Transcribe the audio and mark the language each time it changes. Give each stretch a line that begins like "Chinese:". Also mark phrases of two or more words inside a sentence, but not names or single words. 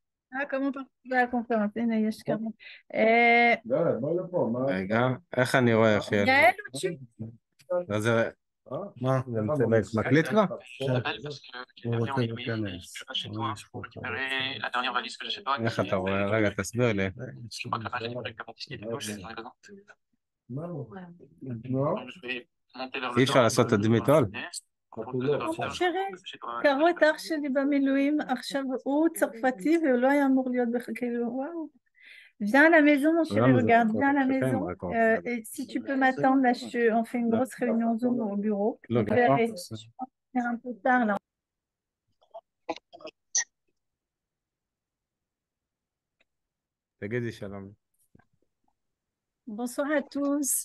French: comment participer à la conférence?
Hebrew: הנה, יש כמה. אה, רגע, איך אני רואה, יחיאל?
French: יעל ou tu?
Hebrew: זה מה? זה מקליט כבר? הוא רוצה להיכנס. איך אתה רואה? רגע, תסביר לי. אי אפשר לעשות תדמית עול? קראו את אח שלי במילואים, עכשיו הוא צרפתי והוא לא היה אמור להיות כאילו, וואו.
French: Viens à la maison, mon chéri, regarde, viens à la maison. Et si tu peux m'attendre, là, on fait une grosse réunion Zoom au bureau. Je vais faire un peu tard, là. Bonsoir à tous.